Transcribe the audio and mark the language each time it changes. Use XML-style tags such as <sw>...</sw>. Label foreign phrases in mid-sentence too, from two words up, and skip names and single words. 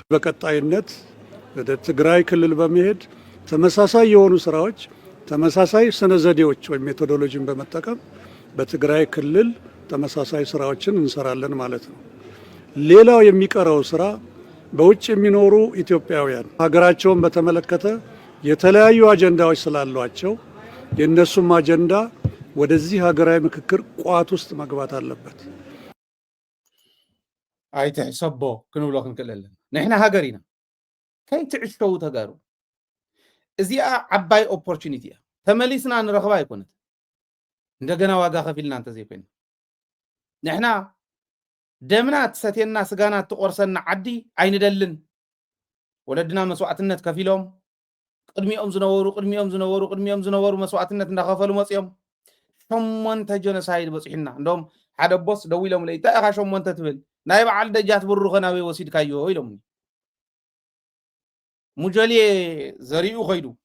<am>በቀጣይነት ወደ ትግራይ ክልል በመሄድ ተመሳሳይ የሆኑ ስራዎች ተመሳሳይ ስነ ዘዴዎች ወይም ሜቶዶሎጂን በመጠቀም በትግራይ ክልል ተመሳሳይ ስራዎችን እንሰራለን ማለት ነው። ሌላው የሚቀረው ስራ በውጭ የሚኖሩ ኢትዮጵያውያን ሀገራቸውን በተመለከተ የተለያዩ አጀንዳዎች ስላሏቸው የነሱም አጀንዳ ወደዚህ ሀገራዊ ምክክር ቋት ውስጥ መግባት አለበት።</am> <ti>ኣይትሕሰቦ ክንብሎ ክንክእለለን ንሕና ሃገሪና ከይትዕሽተው ተጋሩ እዚኣ ዓባይ ኦፖርቹኒቲ እያ ተመሊስና ንረኽባ ኣይኮነት እንደገና ዋጋ ከፊልና እንተዘይኮይና ንሕና ደምና ትሰትየና ስጋና ትቆርሰና ዓዲ ኣይንደልን ወለድና መስዋዕትነት ከፊሎም ቅድሚኦም ዝነበሩ መስዋዕትነት እንዳኸፈሉ መፅኦም 8 ጀኖሳይድ በፂሕና እንደውም ሓደ ቦስ ደው ኢሎም ለይ እንታይ ኢኻ 8 ትብል ናይ በዓል ደጃት ብሩ ኸናበይ ወሲድካዮ ኢሎም ሙጀልየ ዘሪኡ ኸይዱ</ti>